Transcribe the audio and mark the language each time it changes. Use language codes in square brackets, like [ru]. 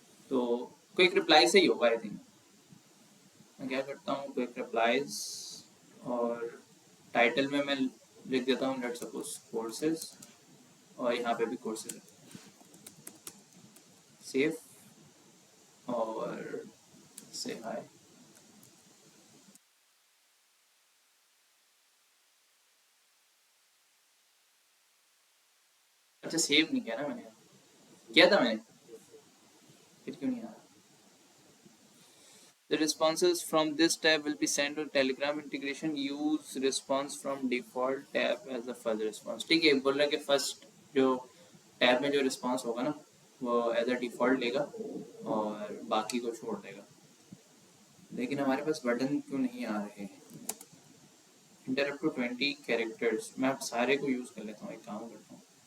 [hi] तो quick reply से ही होगा आई थिंक। मैं क्या करता हूँ, क्विक रिप्लाईज और टाइटल में मैं लिख देता हूँ [en] let's suppose [hi] कोर्सेज, और यहाँ पे भी कोर्सेज है, सेफ और से हाय। अच्छा सेव नहीं किया ना मैंने, किया था मैंने, फिर क्यों नहीं आ रहा। [en] The responses from this tab will be sent to Telegram integration. Use response from default tab as the first response. [hi] ठीक है, बोल रहा है कि फर्स्ट जो टैब में जो रिस्पॉन्स होगा ना वो [en] as a default [hi] लेगा और बाकी को छोड़ देगा। लेकिन हमारे पास बटन क्यों नहीं आ रहे हैं। [en] enter up to 20 characters, [hi] मैं अब सारे को यूज़ कर लेता हूँ, एक काम करता हूँ।